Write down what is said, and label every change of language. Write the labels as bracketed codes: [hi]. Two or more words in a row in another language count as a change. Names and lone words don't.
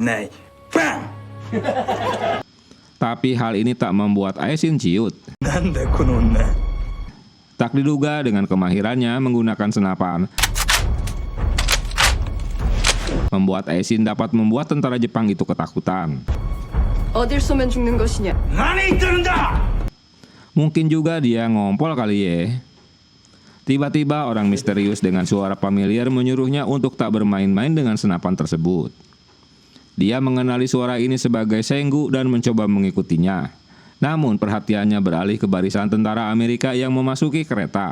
[id] Tapi hal ini tak membuat Aisin ciut. Tak diduga dengan kemahirannya menggunakan senapan, membuat Aisin dapat membuat tentara Jepang itu ketakutan. [ko] 어딜 쏘면 죽는 것이냐? [id] Mungkin juga dia ngompol kali ya. Tiba-tiba orang misterius dengan suara familiar menyuruhnya untuk tak bermain-main dengan senapan tersebut. Dia mengenali suara ini sebagai Senggu dan mencoba mengikutinya. Namun perhatiannya beralih ke barisan tentara Amerika yang memasuki kereta.